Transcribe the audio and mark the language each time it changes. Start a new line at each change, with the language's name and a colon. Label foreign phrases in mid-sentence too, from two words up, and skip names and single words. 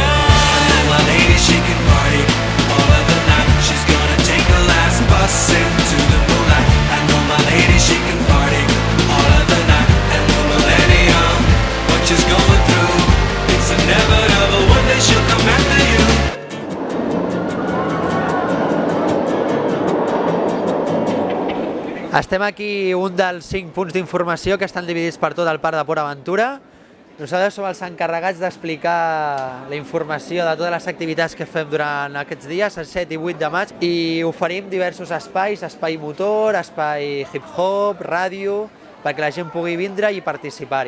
English: My lady, she can party all of the night. She's gonna take her last bus into the moonlight. I know my lady, she can party all of the night. And the millennium, what she's going through, it's inevitable. One day she'll come after you.
Catalan: Estem aquí, un dels 5 punts d'informació que estan dividits per tot el Parc de Port Aventura. Nosaltres som els encarregats d'explicar la informació de totes les activitats que fem durant aquests dies, el 7 i 8 de maig, i oferim diversos espais, espai motor, espai hip-hop, ràdio, perquè la gent pugui vindre i participar-hi.